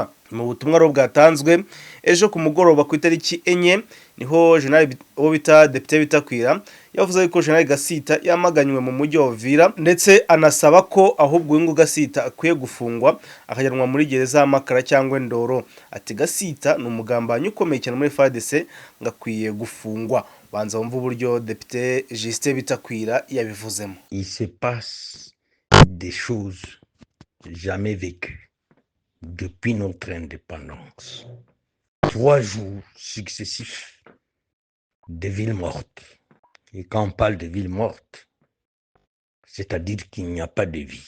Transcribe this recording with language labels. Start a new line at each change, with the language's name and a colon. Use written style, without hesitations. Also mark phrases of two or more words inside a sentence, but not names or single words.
Kinyarwanda: Mu butumwa ro bwatanzwe ejo ku mugoroba ku itariki 4 niho General bita Depite Bitakwira yavuze ko General Gasita yamaganywe mu mujyi wa Uvira, ndetse anasaba ko ahubwo ngo Gasita akwiye gufungwa akajyanwa muri gereza y'Amakara cyangwa Ndoro. Ati Gasita ni umugambanyi ukomeye cyane muri FARDC ngakwiye gufungwa. Banza wumva uburyo Depite Justin Bitakwira yabivuzemo.
French: Il se passe des choses jamais vécues depuis notre indépendance. 3 jours successifs de villes mortes. Et quand on parle de villes mortes, c'est-à-dire qu'il n'y a pas de vie.